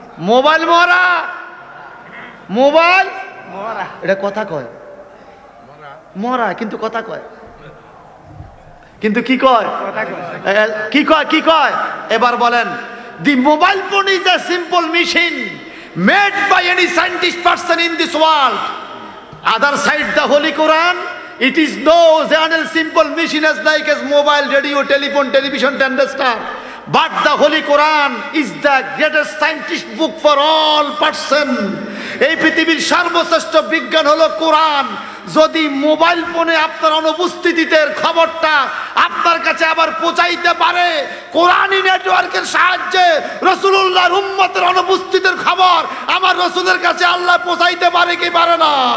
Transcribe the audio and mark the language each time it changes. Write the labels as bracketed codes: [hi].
[bn] Mobile মরা, mobile এটা কথা কয় মরা, কিন্তু কথা কয়, কিন্তু কি কয়? কি কয়? কি কয়? এবার বলেন, [en] The mobile phone is a simple machine made by any scientist person in this world. Other side the Holy Quran, it is no simple machine as like as mobile, radio, telephone, television to understand. But the Holy Quran is the greatest scientist book for all person. [bn] এই পৃথিবীর সর্বশ্রেষ্ঠ বিজ্ঞান হলো কোরআন। যদি mobile ফোনে আপনার অনুপস্থিতিতে খবরটা আপনার কাছে আবার পৌঁছাইতে পারে, কোরআনী নেটওয়ার্কের সাহায্যে রাসূলুল্লাহর উম্মতের অনুপস্থিতির খবর আমার রাসূলের কাছে আল্লাহ পৌঁছাইতে পারে কি পারে না?